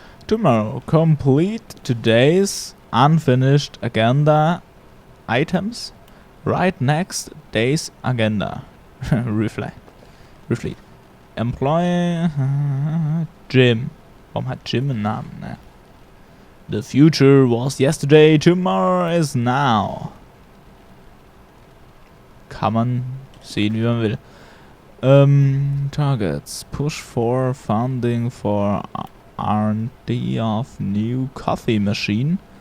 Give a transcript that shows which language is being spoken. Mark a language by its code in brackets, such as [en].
[en] Tomorrow, complete today's unfinished agenda items. Right next day's agenda. Reflect. Employee Jim. [de] Warum hat Jim einen Namen? Ne? [en] The future was yesterday, tomorrow is now. [de] Kann man sehen, wie man will. [en] Targets. Push for funding for R&D of new coffee machine.